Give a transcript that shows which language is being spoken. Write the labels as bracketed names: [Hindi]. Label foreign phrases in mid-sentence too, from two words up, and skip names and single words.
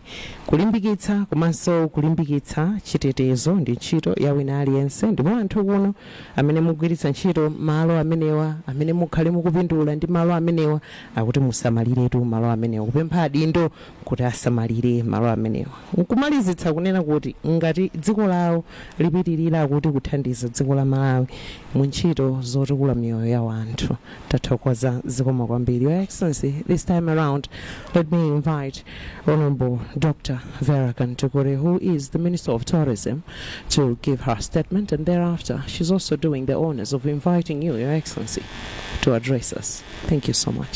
[Nyanja] Kulimbikitsa komanso kulimbikitsa chitetezo ndi ntchito ya wina aliyense, ndipo anthu kuno amene mugwiritsa ntchito malo amenewa, amene mukhale mukupindula ndi malo amenewa, akuti musamaliretu malo amenewa, kupempha adindo kuti asamalire malo amenewa. Nkumalizitsa kunena kuti ngati dziko lawo lipitirira kuti kuthandiza dziko la Malawi mu ntchito zotukula miyoyo ya anthu. Tathokoza zikomo kwambiri. [English] Your Excellency, this time around, let me invite Honorable Dr. Vera Kantukore, who is the Minister of Tourism, to give her statement, and thereafter she's also doing the honors of inviting you, Your Excellency, to address us. Thank you so much.